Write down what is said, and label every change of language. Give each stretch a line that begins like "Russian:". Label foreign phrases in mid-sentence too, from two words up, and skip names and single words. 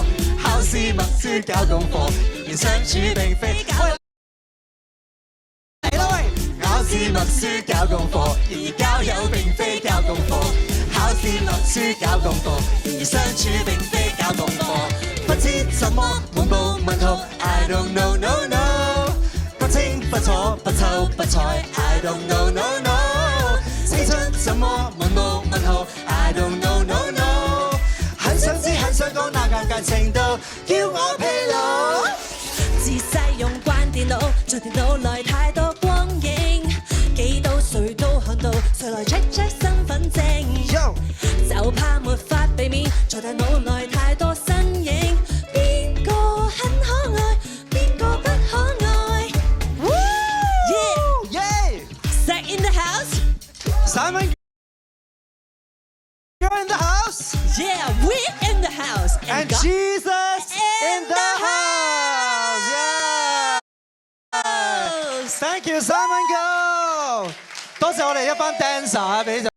Cantonese: 考試默書交功課，然而相處並非交。嚟啦喂！考試默書交功課，然而交友並非交功課。考試默書交功課，而相處並非交功課。不知怎麼滿布問號 ，
English: I don't know no no，
Cantonese: 不清不楚不臭不睬 ，
English: I don't know no no，
Cantonese: 青春怎麼滿布問號 ，
English: I don't know no no，
Cantonese: 很想知很想講那尷尬程度，叫我疲勞。自細用慣電腦，在電腦內太多光影，幾多歲都看到，誰來
English: check check
Cantonese: 身份證？就怕沒法避免，在大腦內太多身影，邊個很可愛，邊個不可愛。
English: Zack in the house， Simon you're in the house， yeah we in the house，and Jesus in the house， yeah，thank you Simon Go，
Cantonese: 多謝我哋一班 dancer 俾。